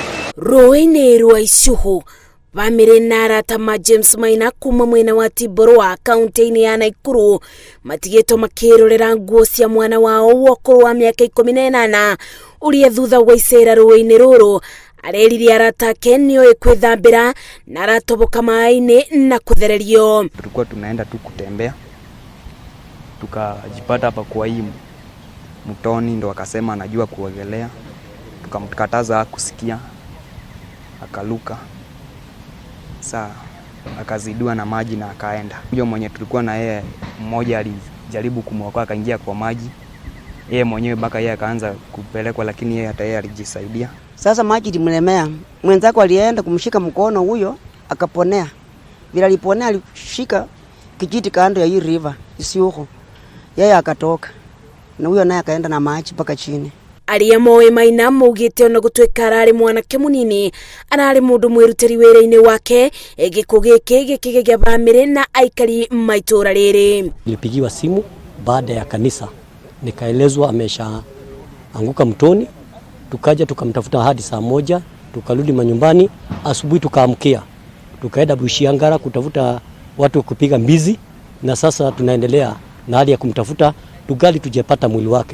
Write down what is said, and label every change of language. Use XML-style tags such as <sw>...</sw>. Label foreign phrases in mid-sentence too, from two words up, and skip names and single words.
<ki>RUUI RWA Isiukhu bamiri na arata ma James Maina kuma mwena wa Tiborwa kaunti-ini ya Nakuru matigeto makirorera nguo cia mwana wao wokuru wa miaka 18 uria thutha wa icera rũĩ-inĩ rũrũ areririe arata ake nĩoĩ kwĩthambĩra na aratoboka maĩ-inĩ na kũthererio.</ki> <sw>Tulikuwa tunaenda tu kutembea tukajipata hapa kwa hii mtoni, ndo akasema anajua kuogelea, tukamkataza kusikia, akaluka. Saa akazidiwa na maji na akaenda. Huyo mwenye tulikuwa na yeye mmoja alijaribu kumwokoa, akaingia kwa maji. Yeye mwenyewe baka yeye akaanza kupelekwa, lakini yeye hata yeye alijisaidia. Sasa maji ilimlemea. Mwenzako alienda kumshika mkono huyo akaponea. Bila aliponea alishika kijiti kando ya hii river Isiukhu. Yeye akatoka. Na huyo naye akaenda na maji mpaka chini.</sw> <ki>Aria moe Maina mugite ona gutwika arari mwanake munini arari mundu mwiruteri wira-ini wake gikuũ giki gikigegea bamiri na aikari maitura riri.</ki> <sw>Nilipigiwa simu baada ya kanisa, nikaelezwa amesha anguka mtoni. Tukaja tukamtafuta hadi saa 1, tukarudi manyumbani. Asubuhi tukaamkia, tukaenda Bushiangara kutafuta watu kupiga mbizi, na sasa tunaendelea na hali ya kumtafuta tugali tujepata mwili wake.</sw>